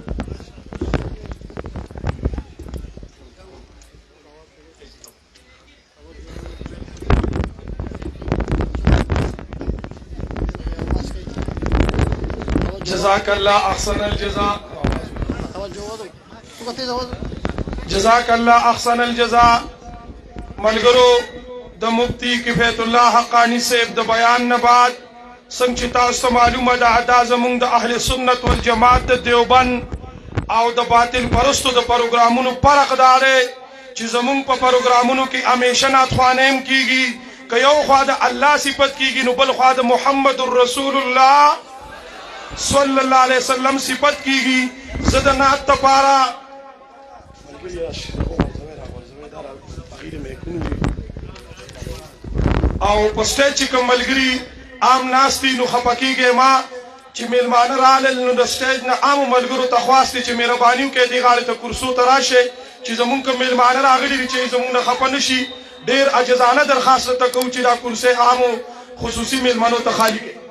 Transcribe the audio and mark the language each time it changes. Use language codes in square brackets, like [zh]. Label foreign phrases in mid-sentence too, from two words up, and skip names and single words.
[ar] جزاک اللہ احسن الجزاء، جزاک اللہ احسن الجزاء۔ [ps] ملګرو د مفتی کفایت الله حقانی صاحب د بیان نه بعد څنګه چې تاسو ته معلومه ده دا زموږ د اهل سنت والجماعت د دیوبند او د باطل پرستو د پروګرامونو فرق دا دی چې زموږ په پروګرامونو کې همیشه نعتخوانۍ هم کیږي، که یو خوا د الله صفت کیږي نو بل خوا د محمد رسول الله [ar] صلی اللہ علیہ وسلم [ps] صفت کیږي۔ زه د نعت دپاره او په سټیج چې کوم ملګري عام ناست دي نو خفه کیږئ ما چې میلمانه رالل نو د سټیج نه عامو ملګرو ته خواست دی چې مهرباني وکړئ دې غاړې ته کرسو ته راشئ چې زمونږ کوم میلمانه راغلي دي چې زمونږ نه خفه نه شي، ډېر عاجزانه درخواست ته کوو چې دا کرسۍ عامو خصوصي میلمنو ته خالي کړئ۔